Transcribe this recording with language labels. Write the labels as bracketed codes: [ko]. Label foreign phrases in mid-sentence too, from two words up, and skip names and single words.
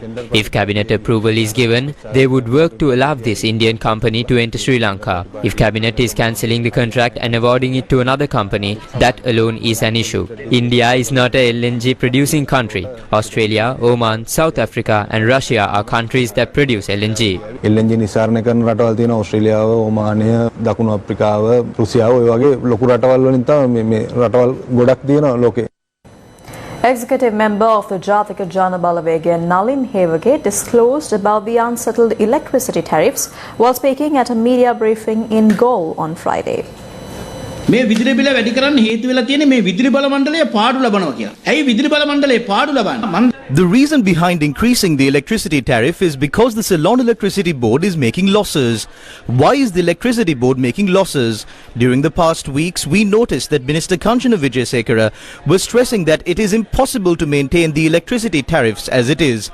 [en] If cabinet approval is given, they would work to allow this Indian company to enter Sri Lanka. If cabinet is cancelling the contract and awarding it to another company, that alone is an issue. India is not a LNG producing country. Australia, Oman, South Africa and Russia are countries that produce LNG. [si] LNG නිසාරණය කරන රටවල් තියෙනවා ඕස්ට්‍රේලියාව, ඔමානය, දකුණු අප්‍රිකාව, රුසියාව ඔය වගේ ලොකු රටවල් වලින් තමයි මේ රටවල් ගොඩක් තියෙනවා ලෝකේ. [en] Executive member of the Jathika Jana Balawege, Nalin Hevage, disclosed about the unsettled electricity tariffs while speaking at a media briefing in Galle on Friday. [si] මේ විදුලි බිල වැඩි කරන්න හේතු වෙලා තියෙන්නේ මේ විදුලි බල මණ්ඩලය පාඩු ලබනවා කියලා. ඇයි විදුලි බල මණ්ඩලය පාඩු ලබන්නේ? [en] The reason behind increasing the electricity tariff is because the Ceylon Electricity Board is making losses. Why is the Electricity Board making losses? During the past weeks, we noticed that Minister Kanchana Vijayasekara was stressing that it is impossible to maintain the electricity tariffs as it is.